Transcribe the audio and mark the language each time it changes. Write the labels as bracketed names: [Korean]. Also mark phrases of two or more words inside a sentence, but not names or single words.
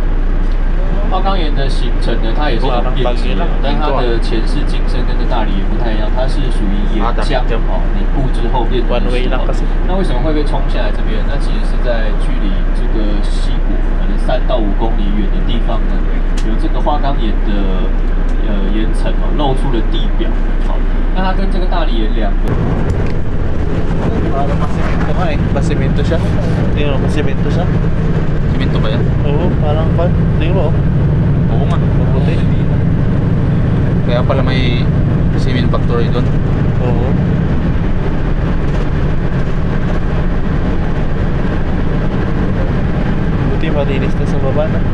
[Chinese] 花岗岩的形成呢，它也是很变质的，但它的前世今生跟这大理岩不太一样，它是属于岩浆凝固之后变成石头。那为什么会被冲下来这边？那其实是在距离这个溪谷可能3到5公里远的地方呢，有这个花岗岩的岩层露出了地表。那它跟这个大理岩两个。 [Filipino] Parang pasimento nga eh. Pasimento siya. Tingnan mo, pasimento siya. Simento ba yan? Oo, parang pan. Tingnan mo. Oo nga. Mabuti. Kaya pala may [English] cement factory [Filipino] doon. Oo. Buti malinis na sa baba na.